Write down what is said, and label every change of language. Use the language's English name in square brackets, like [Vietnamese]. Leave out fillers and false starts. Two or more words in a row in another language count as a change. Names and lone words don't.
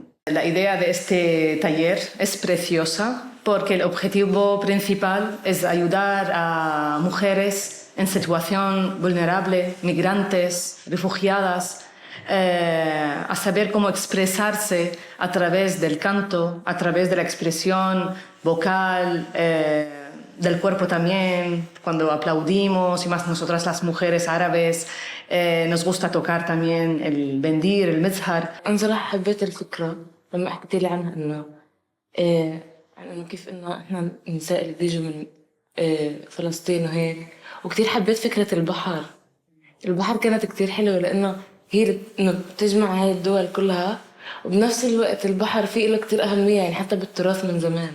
[Spanish] La idea de este taller es preciosa porque el objetivo principal es ayudar a mujeres en situación vulnerable, migrantes, refugiadas, a saber cómo expresarse a través del canto, a través de la expresión vocal, del cuerpo también, cuando aplaudimos, y más nosotras las mujeres árabes nos gusta tocar también el bendir, el mizhar. [Arabic] أنا صراحة حبيت الفكرة لما حكيتي لي عنها إنه كيف إنه إحنا النساء اللي بيجوا من فلسطين وهيك، وكتير حبيت فكرة البحر. البحر كانت كتير حلوة لأنه هي إنه بتجمع هاي الدول كلها، وبنفس الوقت البحر فيه له كتير أهمية، يعني حتى بالتراث من زمان.